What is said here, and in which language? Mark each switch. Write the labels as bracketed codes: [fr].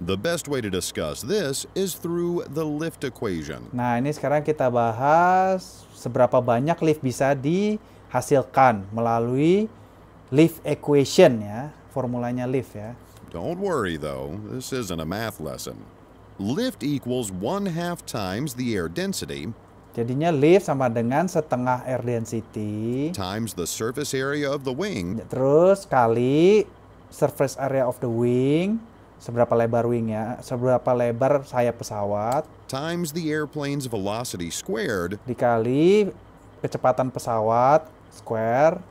[en] The best way to discuss this is through the lift equation. [id] Nah, ini sekarang kita bahas seberapa banyak lift bisa dihasilkan melalui lift equation ya, formulanya lift ya. [en] Don't worry though, this isn't a math lesson. Lift equals 1/2 times the air density [id] Jadinya lift sama dengan setengah air density [en] times the surface area of the wing [id] terus kali [en] surface area of the wing, [id] seberapa lebar wingnya, seberapa lebar sayap pesawat, [en] times the airplane's velocity squared [id] dikali kecepatan pesawat square